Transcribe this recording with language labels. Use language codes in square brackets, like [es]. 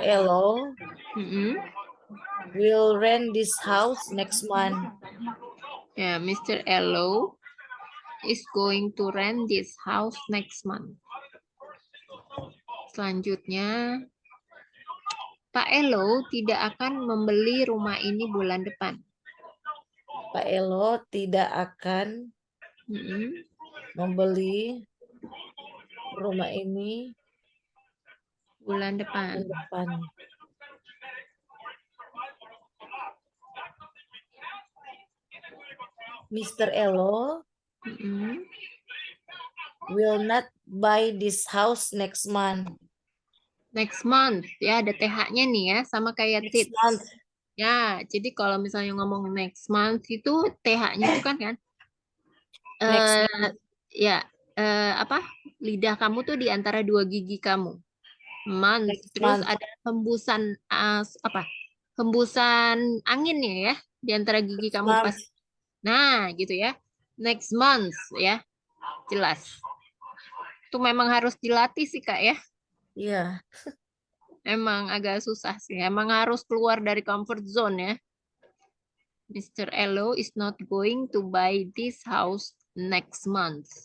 [en] Elo will rent this house next month. Ya, Mr. Elo is going to rent this house next month. [id] Selanjutnya, Pak Elo tidak akan membeli rumah ini bulan depan. Pak Elo tidak akan membeli rumah ini bulan depan. [en] Mr. Elo will not buy this house next month. [id] Next month, ya ada TH-nya nih ya, sama kayak [en] next month. [id] Ya, jadi kalau misalnya ngomong next month itu TH-nya itu kan ya apa? Lidah kamu tuh di antara dua gigi kamu. Month. Terus ada hembusan apa? Hembusan angin ya di antara gigi kamu pas. Nah, gitu ya. Next month ya. Jelas. Itu memang harus dilatih sih, Kak ya. Iya. Emang agak susah sih. Emang harus keluar dari comfort zone ya. [en] Mr. Elo is not going to buy this house next month.